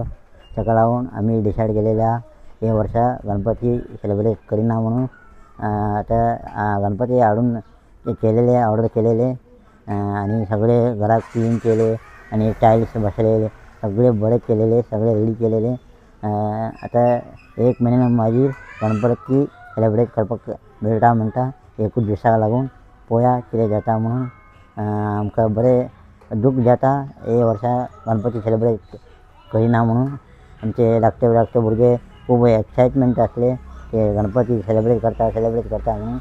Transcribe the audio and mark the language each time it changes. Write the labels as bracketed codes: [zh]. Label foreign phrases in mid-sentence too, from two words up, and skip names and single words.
[mr] त्याला लावून आम्ही डिसाईड केलेल्या हे वर्षा गणपती सेलिब्रेट करीना म्हणून. आता गणपती आडून केलेले ऑर्डर केलेले आणि सगळे घरात क्लीन केले आणि टाईल्स बसलेले सगळे बरे केलेले, सगळे रेडी केलेले. [kok] आता एक [mr] महिन्यानं माझी [kok] गणपती सेलिब्रेट करपाक मेळटा म्हणटा एकूच दिवसाक लागून. पोया कितें जाता म्हणून आमकां बरें दूख जाता हे वर्सा गणपती सेलिब्रेट करिना म्हणून. आमचे धाकटे भुरगे खूब एक्सायटमेंट आसले ते गणपती सेलिब्रेट करता म्हणून.